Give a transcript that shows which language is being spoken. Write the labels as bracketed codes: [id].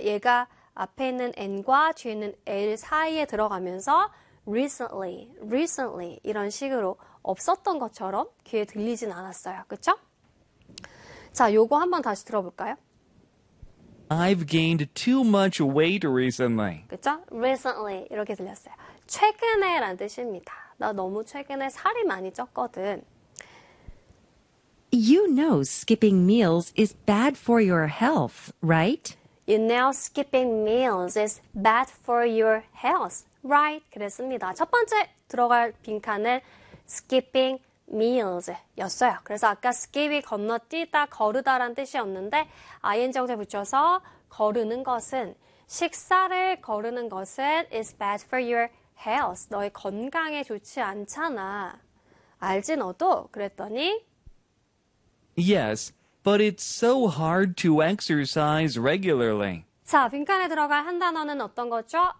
[ko] 얘가 앞에 있는 n과 뒤에 있는 l 사이에 들어가면서 recently 이런 식으로 없었던 것처럼 귀에 들리진 않았어요. 그쵸? 자, 요거 한번 다시 들어볼까요? [en] I've gained too much weight recently. [ko] 그쵸? Recently 이렇게 들렸어요. 최근에 라는 뜻입니다. 나 너무 최근에 살이 많이 쪘거든. [en] You know skipping meals is bad for your health, right? You know skipping meals is bad for your health, right? [ko] 그랬습니다. 첫 번째 들어갈 빈칸은 [en] skipping meals [ko] 였어요. 그래서 아까 skip이 건너뛰다, 거르다 라는 뜻이었는데 ing 형태 붙여서 거르는 것은 식사를 거르는 것은 [en] is bad for your health. [ko] 너의 건강에 좋지 않잖아. 알지 너도? 그랬더니 [en] Yes, but it's so hard to exercise regularly. [ko] 자, 빈칸에 들어갈 한 단어는 어떤 거죠?